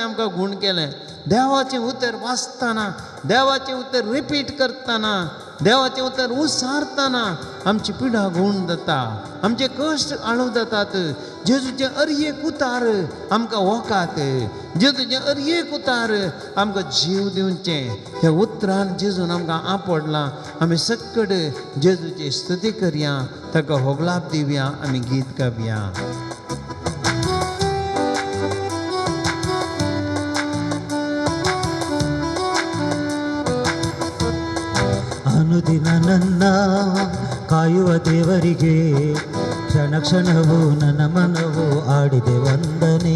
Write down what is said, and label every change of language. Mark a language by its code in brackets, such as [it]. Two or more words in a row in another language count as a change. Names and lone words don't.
[kok] आमकां गुण केलें देवाचें उतर वाचतना देवाचें उतर रिपीट करतना देवाचें उतर उसारतना आमची पिडा गुण जाता आमचे कश्ट आळू जातात जेजूचे अर्येक उतार आमकां वोकात जेजूचे अर्येक उतार आमकां जीव दिवचें ह्या उतरान जेजून आमकां आपडलां आमी सक्कड जेजूची स्तुती करया ताका होगलाप दिवया आमी गीत गावया. [kn] ಅನುದಿನ ನನ್ನ ಕಾಯುವ ದೇವರಿಗೆ ಕ್ಷಣ ಕ್ಷಣವೂ ನನ್ನ ಮನವು ಆಡಿದೆ ವಂದನೆ.